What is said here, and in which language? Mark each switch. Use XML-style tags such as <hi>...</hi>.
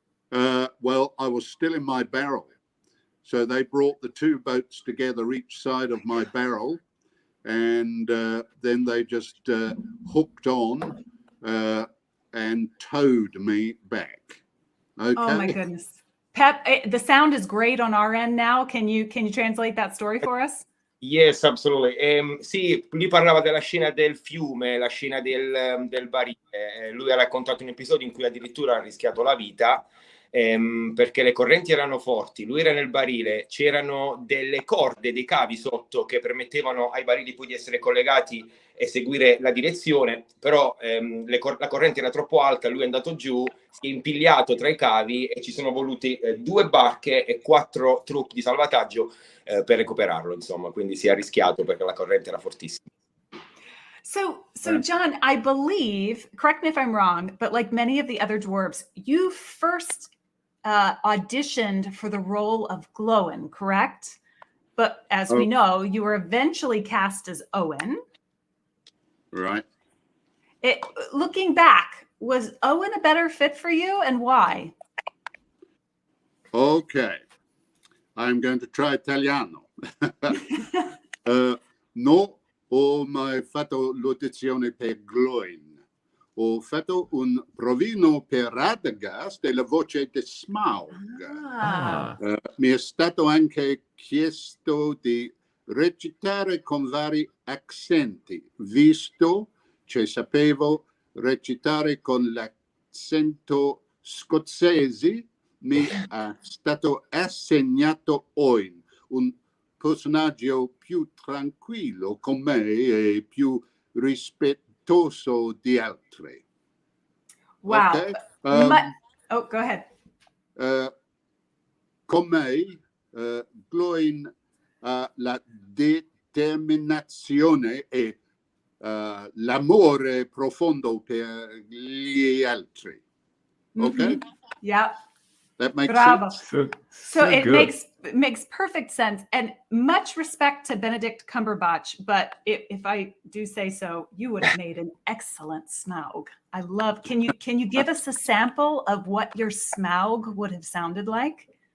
<en>Well, I was still in my barrel. So they brought the 2 boats together each side of my barrel, and then they just hooked on and towed me back. Okay. Oh my goodness. Pep, the sound is great on our end now. Can you translate that story for us? Yes, absolutely.</en> <it>Sì, lui parlava della scena del fiume, la scena del barile. Lui ha raccontato un episodio in cui addirittura ha rischiato la vita perché le correnti erano forti. Lui era nel barile, c'erano delle corde, dei cavi sotto che permettevano ai barili poi di essere collegati e seguire la direzione, però la corrente era troppo alta, lui è andato giù, si è impigliato tra i cavi e ci sono voluti 2 barche e 4 truck di salvataggio per recuperarlo, insomma, quindi si è arrischiato perché la corrente era fortissima.</it> <en>So John, I believe, correct me if I'm wrong, but like many of the other dwarves, you first auditioned for the role of Glóin, correct? But as we know, you were eventually cast as Óin. Right. Looking back, was Óin a better fit for you, and why? Okay. I'm going to try Italiano.</en> <it>No, ho mai fatto l'audizione per Glóin. Ho fatto un provino per Radagast e la voce di Smaug. Mi è stato anche chiesto di recitare con vari accenti, visto che sapevo recitare con l'accento scozzese. Mi è stato assegnato Óin, un personaggio più tranquillo con me e più rispettoso di altri.</it> <en>Wow. Okay? Go ahead.</en> <it>Con me, Glóin ha la determinazione e l'amore profondo per gli altri.</it> <en>Okay? Mm-hmm. Yeah. That makes</en> <it>Bravo.</it> <en>sense. So it good. makes perfect sense, and much respect to Benedict Cumberbatch. But if I do say so, you would have made an excellent Smaug. I love. Can you give us a sample of what your Smaug would have sounded like?</en>